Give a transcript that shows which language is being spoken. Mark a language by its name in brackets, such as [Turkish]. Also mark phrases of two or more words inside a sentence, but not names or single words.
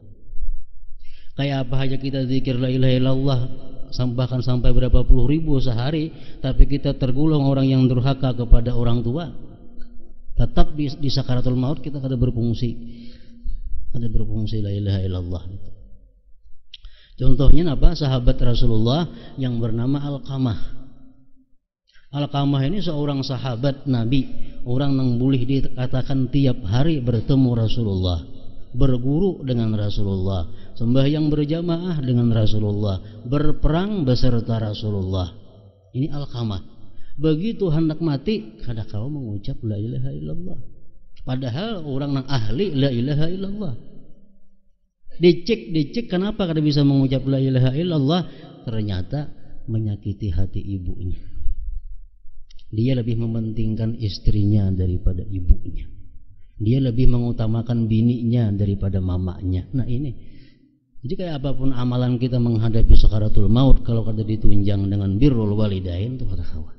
[Indonesian] Kayak apa aja kita zikir [Arabic] لا إله إلا الله [Indonesian] bahkan sampai berapa puluh ribu sehari, tapi kita tergolong orang yang durhaka kepada orang tua, tetap di sakaratul maut kita kada berfungsi la ilaha illallah itu. Contohnya apa? Sahabat Rasulullah yang bernama Alqamah. Alqamah ini seorang sahabat Nabi, orang yang boleh dikatakan tiap hari bertemu Rasulullah, berguru dengan Rasulullah, sembahyang berjamaah dengan Rasulullah, berperang beserta Rasulullah. Ini Alqamah. Begitu hendak mati, kada kau mengucap [Arabic] لا إله إلا الله. [Indonesian] Padahal orang yang ahli [Arabic] لا إله إلا الله. [Indonesian] Dicek kenapa kada bisa mengucap [Arabic] لا إله إلا الله? [Indonesian] Ternyata menyakiti hati ibunya. Dia lebih mementingkan istrinya daripada ibunya. Dia lebih mengutamakan bininya daripada mamanya. Nah ini. Jadi kayak apapun amalan kita menghadapi sakaratul maut, kalau kada ditunjang dengan [Arabic] بر الوالدين [Indonesian] itu kada kawan.